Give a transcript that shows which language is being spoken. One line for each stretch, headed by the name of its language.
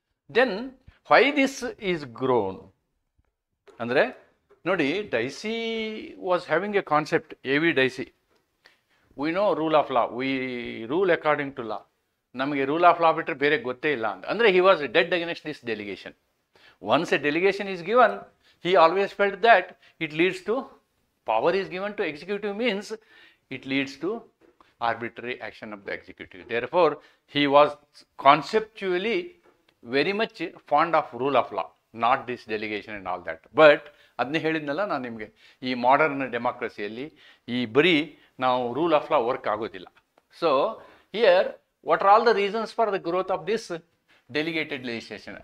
English: then why this is grown
Kannada: ಅಂದರೆ ನೋಡಿ,
English: Dicey was having a concept, A.V. Dicey. We know rule of law, we rule according to law.
Kannada: ನಮಗೆ rule of law ಬಿಟ್ಟರೆ ಬೇರೆ ಗೊತ್ತೇ ಇಲ್ಲ ಅಂತ. ಅಂದರೆ
English: He was dead against this delegation. Once a delegation is given, he always felt that it leads to, power is given to executive means it leads to arbitrary action of the executive. Therefore, he was conceptually very much fond of rule of law, not this delegation and all that.
Kannada: But ಅದನ್ನೇ ಹೇಳಿದ್ನಲ್ಲ ನಾನು ನಿಮಗೆ, ಈ modern ಡೆಮಾಕ್ರಸಿಯಲ್ಲಿ ಈ ಬರೀ ನಾವು rule of law work ಆಗೋದಿಲ್ಲ.
English: So here what are all the reasons for the growth of this delegated legislation?